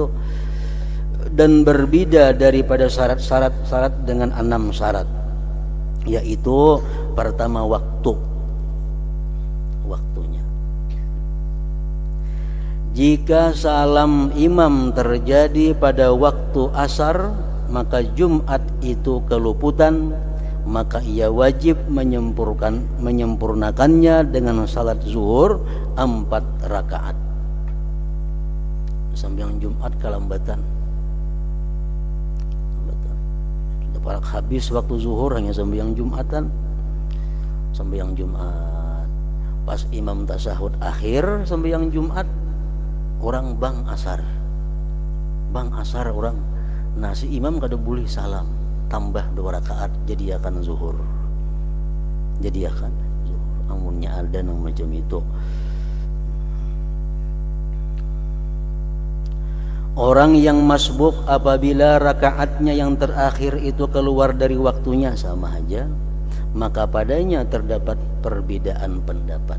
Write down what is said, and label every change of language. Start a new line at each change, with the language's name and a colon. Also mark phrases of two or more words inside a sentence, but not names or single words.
Indonesian: Dan berbeda daripada syarat-syarat dengan 6 syarat, yaitu pertama waktunya. Jika salam imam terjadi pada waktu asar, maka Jumat itu keluputan, maka ia wajib menyempurnakannya dengan salat zuhur 4 rakaat. Sembahyang Jumat kelambatan. Sudah habis waktu zuhur, hanya sembahyang Jumatan. Sembahyang Jumat. Pas imam tasyahud akhir sembahyang Jumat, orang bang asar orang. Nah si imam kada boleh salam, tambah 2 rakaat jadi akan zuhur. Amunnya ada yang macam itu. Orang yang masbuk apabila rakaatnya yang terakhir itu keluar dari waktunya, sama aja, maka padanya terdapat perbedaan pendapat.